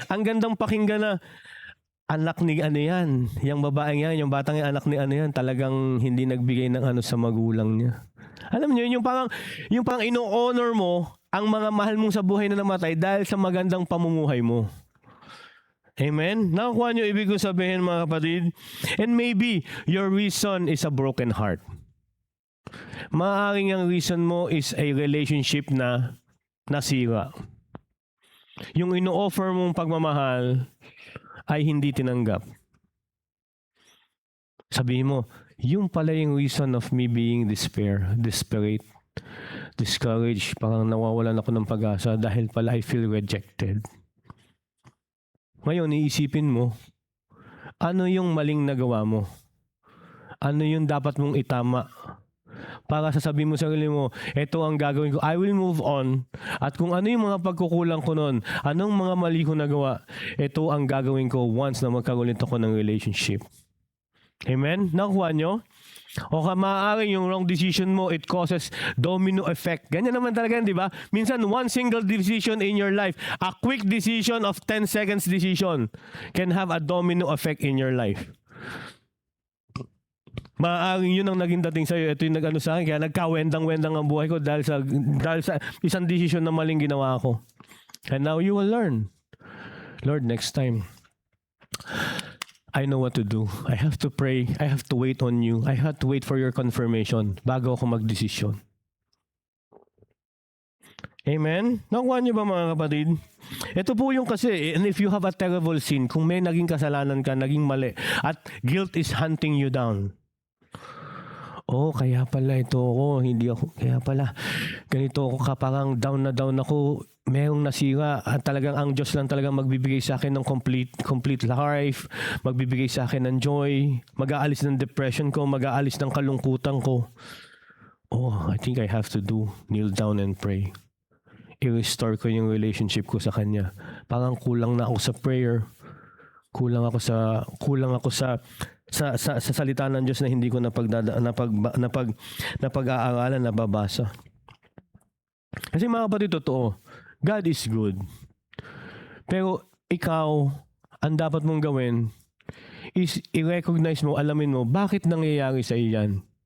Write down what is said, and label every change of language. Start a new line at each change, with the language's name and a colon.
Filipino: Ang gandang pakinggan na anak ni ano yan. Yung babaeng yan, yung batang yan, anak ni ano yan, talagang hindi nagbigay ng ano sa magulang niya. Alam niyo, yung parang ino-honor mo ang mga mahal mong sa buhay na namatay dahil sa magandang pamumuhay mo. Amen? Nakakuha niyo ibig kong sabihin, mga kapatid?
English: And maybe your reason is a broken heart.
Filipino: Maaaring ang reason mo is a relationship na nasira. Yung ino-offer mong pagmamahal ay hindi tinanggap. Sabihin mo, yung pala yung reason of me being desperate, discouraged, parang nawawalan ako ng pag-asa dahil pala
English: I feel rejected.
Filipino: Ngayon, iisipin mo, ano yung maling nagawa mo? Ano yung dapat mong itama? Para sasabihin mo sa sarili mo, ito ang gagawin ko.
English: I will move on.
Filipino: At kung ano yung mga pagkukulang ko nun, anong mga mali ko nagawa, ito ang gagawin ko once na magkagulit ako ng relationship. Amen? Nakuha nyo? O maaaring yung wrong decision mo,
English: it causes domino effect.
Filipino: Ganyan naman talaga, di ba?
English: Minsan, one single decision in your life, a quick decision of 10 seconds decision can have a domino effect in your life.
Filipino: Maaaring yun ang naging dating sa'yo. Ito yung nag-ano sa akin. Kaya nagkawendang-wendang ang buhay ko dahil sa isang decision na maling ginawa ko.
English: And now you will learn. Lord, next time, I know what to do. I have to pray. I have to wait on you. I have to wait for your confirmation
Filipino: bago ako magdesisyon. Amen? Nakuha niyo ba, mga kapatid? Ito po yung kasi,
English: and if you have a terrible sin,
Filipino: kung may naging kasalanan ka, naging mali, at
English: guilt is hunting you down.
Filipino: Oh, kaya pala ito ako, hindi ako, kaya pala, ganito ako, parang down na down ako, merong nasira, at talagang ang Diyos lang talagang magbibigay sa akin ng complete life, magbibigay sa akin ng joy, mag-aalis ng depression ko, mag-aalis ng kalungkutan ko.
English: Oh, I think I have to kneel down and pray.
Filipino: I-restore ko yung relationship ko sa Kanya. Parang kulang na ako sa prayer. Kulang ako sa salita ng Diyos na hindi ko napag-aaralan, nababasa. Kasi mga kapatid, totoo,
English: God is good.
Filipino: Pero ikaw, ang dapat mong gawin is i-recognize mo, alamin mo, bakit nangyayari sa iyan.